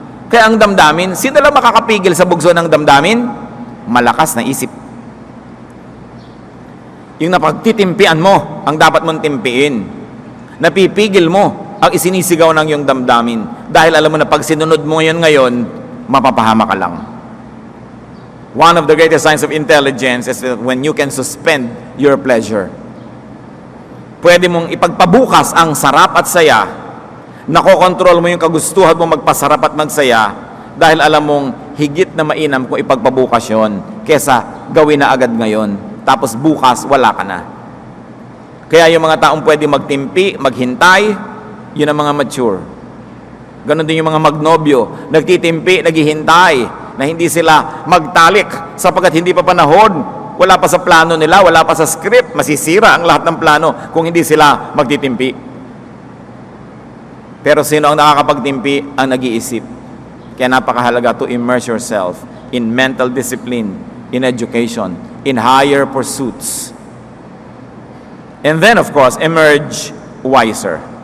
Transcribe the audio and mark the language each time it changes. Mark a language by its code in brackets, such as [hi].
[tl] Kaya ang damdamin, sino lang makakapigil sa bugso ng damdamin? Malakas na isip. Yung napagtitimpian mo, ang dapat mong timpiin. Napipigil mo ang isinisigaw ng iyong damdamin. Dahil alam mo na pag sinunod mo yun ngayon, mapapahama ka lang. [en] One of the greatest signs of intelligence is that when you can suspend your pleasure. [tl] Pwede mong ipagpabukas ang sarap at saya. Nakokontrol mo yung kagustuhan mo magpasarap at magsaya dahil alam mong higit na mainam kung ipagpabukas yun kesa gawin na agad ngayon. Tapos bukas, wala ka na. Kaya yung mga taong pwede magtimpi, maghintay, yun ang mga mature. Ganon din yung mga magnobyo, nagtitimpi, naghihintay, na hindi sila magtalik sapagkat hindi pa panahon, wala pa sa plano nila, wala pa sa script, masisira ang lahat ng plano kung hindi sila magtitimpi. Pero sino ang nakakapagtimpi? Ang nag-iisip. Kaya napakahalaga [en] to immerse yourself in mental discipline, in education, in higher pursuits. And then, of course, emerge wiser.